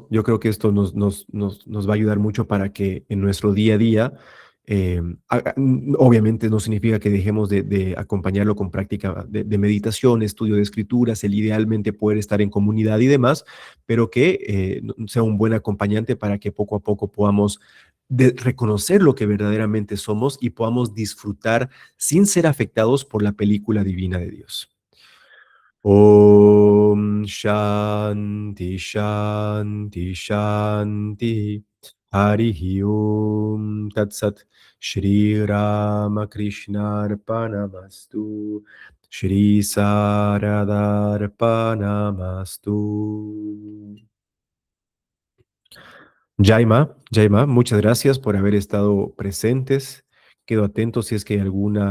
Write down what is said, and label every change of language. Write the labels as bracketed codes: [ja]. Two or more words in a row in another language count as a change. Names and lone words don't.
[es] Yo creo que esto nos va a ayudar mucho para que en nuestro día a día, obviamente no significa que dejemos de acompañarlo con práctica de meditación, estudio de escrituras, el idealmente poder estar en comunidad y demás, pero que sea un buen acompañante para que poco a poco podamos reconocer lo que verdaderamente somos y podamos disfrutar sin ser afectados por la película divina de Dios. [sa] Om Shanti Shanti Shanti Harihi Om Tat Sat Shri Ramakrishna Arpanamastu Shri Sarada Arpanamastu. [es] Jaima, muchas gracias por haber estado presentes. Quedo atento si es que hay alguna